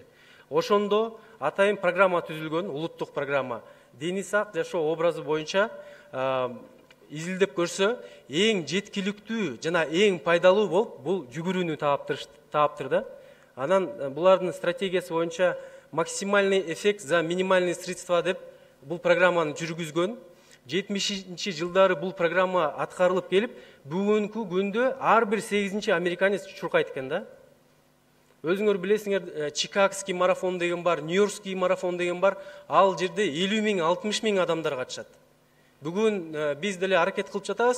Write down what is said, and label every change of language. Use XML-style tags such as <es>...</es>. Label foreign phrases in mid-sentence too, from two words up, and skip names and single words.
<ky>Ошондо атайын программа түзүлгөн, улуттук программа. Денисак жашоо образы боюнча изилдеп көрсө, эң жеткиликтүү жана эң пайдалуу болуп бул жүгүрүүнү тааптыр да. Анан булардын стратегиясы боюнча</ky> <ru>максимальный эффект за минимальные средства</ru> <ky>деп бул программаны жүргүзгөн. 70-ci жылдары бул программа аткарылып келип, бүгүнкү күндө ар бир 8-ci американец чуркайт экен да. Өзүңөр билесиңер, Чикагский марафон деген бар, Нью-Йоркский марафон деген бар. Ал жерде 50 000, 60 000 адамдар катышат. Бүгүн биз деле аракет кылып жатабыз.</ky>